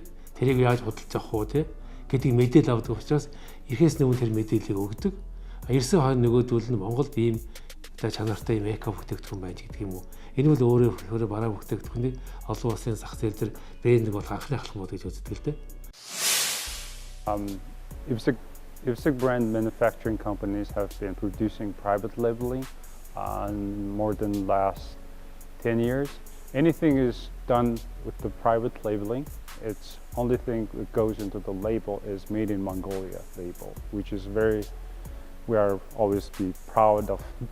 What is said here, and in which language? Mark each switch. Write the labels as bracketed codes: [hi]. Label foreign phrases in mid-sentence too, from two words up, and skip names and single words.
[mn] Тэрийг яаж худалдаж авах уу тий? Гэдэг мэдээлэл авдаг учраас ирэхээс өмнө тэр мэдээллийг өгдөг. Ирсэн хойно нөгөөдөл нь Монголд ийм чанартай ийм эко бүтээгдэхүүн байж гэдэг юм уу? Энэ бол өөрөө бараа бүтээгдэхүүнийг олон улсын зах зээл дээр брендинг болох анхны ахлах мод гэж үздэг л дээ. [en] IFSC brand manufacturing companies have been producing private labeling more than last 10 years. Anything is done with the private labeling. It's only thing that goes into the label is made in Mongolia label, which is we are always be proud of.